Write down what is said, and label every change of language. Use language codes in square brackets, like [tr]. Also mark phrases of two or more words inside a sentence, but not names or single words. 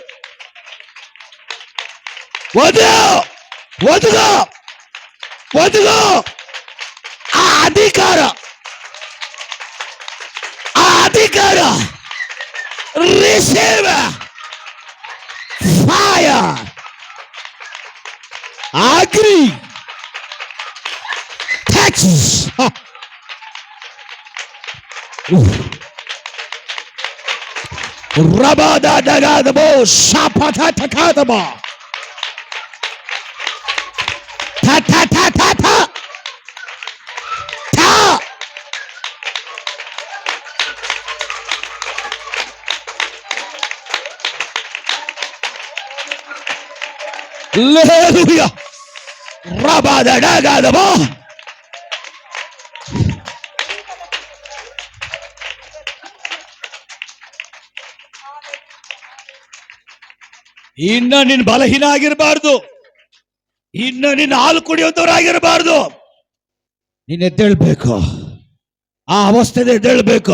[kn] ಒದಗೋ ಆ ಅಧಿಕಾರ [en] receive fire. Agree. Texas. Rabada dagadabo shapata takadaba. Ta ta ta ta ta. Ta. Hallelujah. Rabada dagadabo. [kn] ಇನ್ನ ನೀನು ಬಲಹೀನ ಆಗಿರಬಾರ್ದು, ಇನ್ನ ನೀನು ಹಾಲು ಕುಡಿಯುವಂತವರಾಗಿರಬಾರ್ದು. ನೀನು ಎದ್ದೇಳ್ಬೇಕು, ಆ ಅವಸ್ಥೆ ಎದ್ದೇಳ್ಬೇಕು.